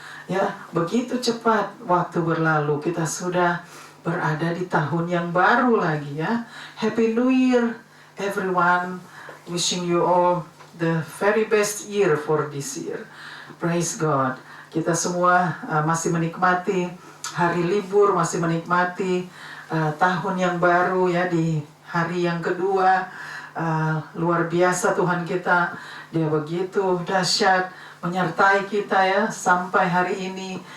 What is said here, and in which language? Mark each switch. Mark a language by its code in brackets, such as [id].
[id] Ya, begitu cepat waktu berlalu. Kita sudah berada di tahun yang baru lagi ya. [en] Happy New Year everyone. Wishing you all the very best year for this year. Praise God. [id] Kita semua masih menikmati hari libur, masih menikmati tahun yang baru ya, di hari yang kedua. Luar biasa Tuhan kita, Dia begitu dahsyat menyertai kita ya sampai hari ini.